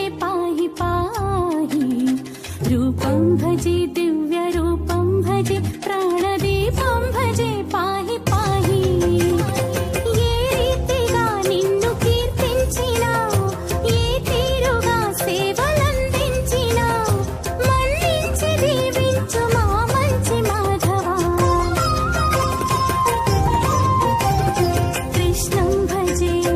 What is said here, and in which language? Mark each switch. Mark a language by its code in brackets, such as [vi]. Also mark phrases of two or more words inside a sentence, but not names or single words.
[sa] पाहि पाहि रूपं भजे दिव्यरूपं भजे प्राणदीपं भजे पाहि पाहि [te] ఏ రీతిగా నిన్ను కీర్తించినా ఏ తీరుగా సేవలందించినా మన్నించి దీవించు మా మంచి మాధవా [sa] कृष्णं भजे